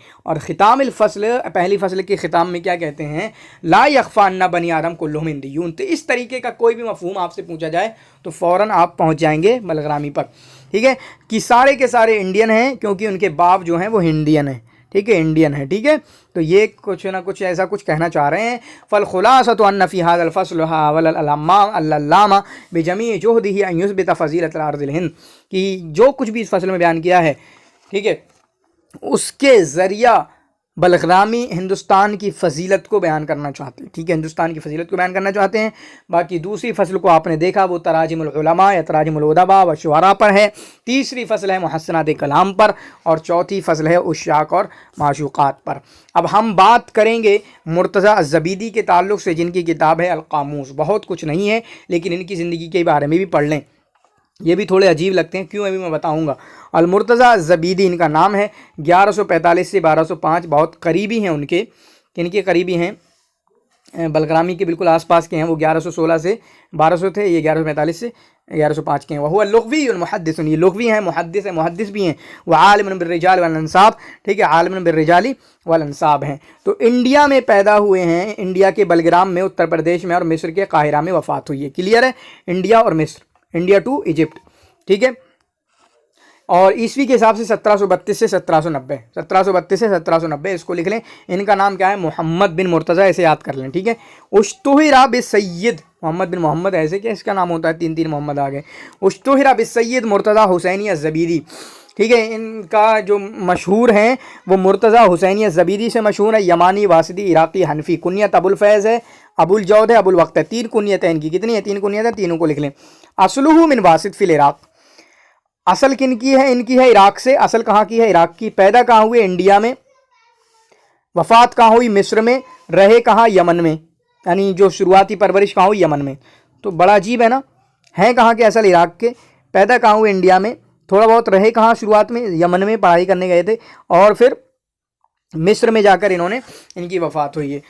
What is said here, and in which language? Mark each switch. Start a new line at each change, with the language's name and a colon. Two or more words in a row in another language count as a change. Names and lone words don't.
Hindi: और
Arabic: ختام الفصل,
Hindi: पहली फ़सल के ख़िताम में क्या कहते हैं,
Arabic: لا يخفى أن بني آدم كلهم هنديون.
Hindi: तो इस तरीके का कोई भी मफ़हूम आपसे पूछा जाए तो फ़ौरन आप पहुंच जाएंगे बलग्रामी पर, ठीक है, कि सारे के सारे इंडियन हैं, क्योंकि उनके बाप जो हैं वो हिंदियन हैं, ठीक है, इंडियन है, ठीक है। तो ये कुछ ना कुछ ऐसा कुछ कहना चाह रहे हैं।
Arabic: فالخلاصة أن في هذا الفصل حاول العلامة بجميع جهده أن يثبت فضيلة أرض الهند,
Hindi: कि जो कुछ भी इस फ़सल में बयान किया है, ठीक है, उसके ज़रिया बलग्रामी हिंदुस्तान की फ़जीलत को बयान करना चाहते हैं, ठीक है, हिंदुस्तान की फ़जीलत को बयान करना चाहते हैं। बाकी दूसरी फ़सल को आपने देखा वो
Arabic: تراجم العلماء
Hindi: या
Arabic: تراجم الأدباء والشعراء
Hindi: पर है। तीसरी फ़सल है मुहस्सनात कलाम पर, और चौथी फ़सल है उशाक़ और माशूक़ात पर। अब हम बात करेंगे मुर्तज़ा अज़्ज़बीदी के ताल्लुक़ से, जिनकी किताब है अल-क़ामूस। बहुत कुछ नहीं है लेकिन इनकी ज़िंदगी के बारे में भी पढ़ लें। ये भी थोड़े अजीब लगते हैं, क्यों अभी मैं बताऊंगा। अल-मुर्तज़ा ज़बीदी इनका नाम है, 1145 से 1205, बहुत करीबी हैं उनके, किनके करीबी हैं, बलग्रामी के बिल्कुल आसपास के हैं। वो 1116 से 1200 थे, ये 1145 से 1105 के हैं। वह लुग़वी मुहद्दिस, ये लुग़वी हैं, मुहद्दिस है, मुहद्दिस भी हैं।
Arabic: वह عالم بالرجال والأنساب,
Hindi: ठीक है,
Arabic: عالم بالرجال والأنساب हैं।
Hindi: तो इंडिया में पैदा हुए हैं, इंडिया के बलग्राम में, उत्तर प्रदेश में, और मिस्र के काहिरा में वफ़ात हुई है। क्लियर है, इंडिया और मिस्र,
English: India to Egypt,
Hindi: ठीक है। और ईस्वी के हिसाब से 1732 से 1790, 1732 से 1790 इसको लिख लें। इनका नाम क्या है, मोहम्मद बिन मुर्तज़ा, ऐसे याद कर लें, ठीक है।
Arabic: اشتهر بالسيد,
Hindi: मोहम्मद बिन मोहम्मद, ऐसे क्या इसका नाम होता है, तीन तीन मोहम्मद आ गए।
Arabic: اشتهر بالسيد مرتضى حسيني زبيدي,
Hindi: ठीक है। इनका जो मशहूर हैं वो मुर्तज़ा हुसैनी ज़बीदी से मशहूर है। यमानी, वासिदी, इराक़ी, हनफी। कुनियत अबुल फैज़ है, अबुल जौद है, अबुल वक्त है। तीन कुनियत है इनकी, कितनी है, तीन कुनियत है, तीनों को लिख लें।
Arabic: أصله من واسط في العراق,
Hindi: असल किन की है, इनकी है इराक से। असल कहाँ की है, इराक की। पैदा कहाँ हुए, इंडिया में। वफ़ात कहाँ हुई, मिस्र में। रहे कहाँ, यमन में, यानी जो शुरुआती परवरिश कहाँ हुई, यमन में। तो बड़ा अजीब है ना, हैं कहाँ के, असल इराक के, पैदा कहाँ हुए, इंडिया में, थोड़ा बहुत रहे कहाँ शुरुआत में, यमन में पढ़ाई करने गए थे, और फिर मिस्र में जाकर इन्होंने, इनकी वफ़ात हुई है।